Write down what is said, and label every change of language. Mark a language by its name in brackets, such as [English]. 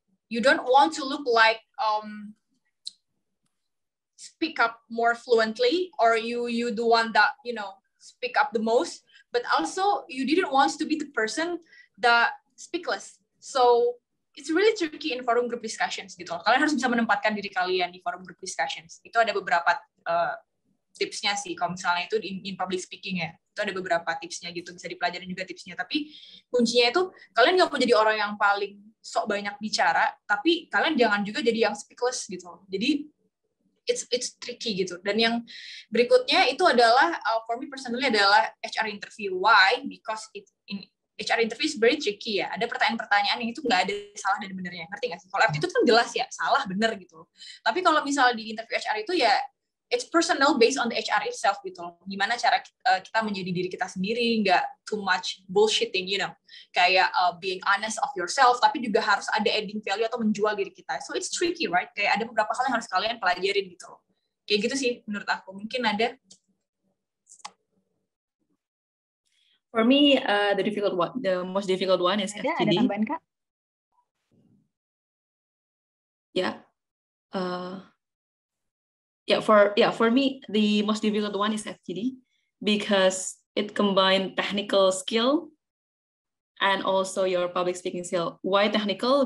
[English] You don't want to look like speak up more fluently, or you the one that, you know, speak up the most, but also you didn't want to be the person that speak less. So it's really tricky in forum group discussions [Indonesian] gitu. Kalian harus bisa menempatkan diri kalian di forum group discussions. Itu ada beberapa tipsnya sih, kalau misalnya itu [English] in public speaking [Indonesian] ya. Itu ada beberapa tipsnya gitu, bisa dipelajari juga tipsnya. Tapi kuncinya itu kalian nggak mau jadi orang yang paling sok banyak bicara, tapi kalian jangan juga jadi yang speakless gitu. Jadi [English] it's tricky [Indonesian] gitu. Dan yang berikutnya itu adalah [English] for me personally [Indonesian] adalah HR interview. [English] Why? Because in HR interview is very tricky ya. [Indonesian] Ada pertanyaan-pertanyaan yang itu nggak ada salah dan benernya. Ngerti nggak sih? Kalau aptitude kan jelas ya, salah bener gitu. Tapi kalau misalnya di interview HR itu ya [English] it's personal based on the HR itself [Indonesian] gitu. Gimana cara kita menjadi diri kita sendiri, nggak [English] too much bullshitting, you know. [Indonesian] Kayak [English] being honest of yourself, [Indonesian] tapi juga harus ada [English] adding value [Indonesian] atau menjual diri kita. [English] So it's tricky, right? [Indonesian] Kayak ada beberapa hal yang harus kalian pelajarin gitu. Kayak gitu sih menurut aku. Mungkin ada. [English] For me, the most difficult one is FGD. [Indonesian] Ada tambahan Kak? [English] Yeah. For me, the most difficult one is FGD because it combines technical skill and also your public speaking skill. Why technical?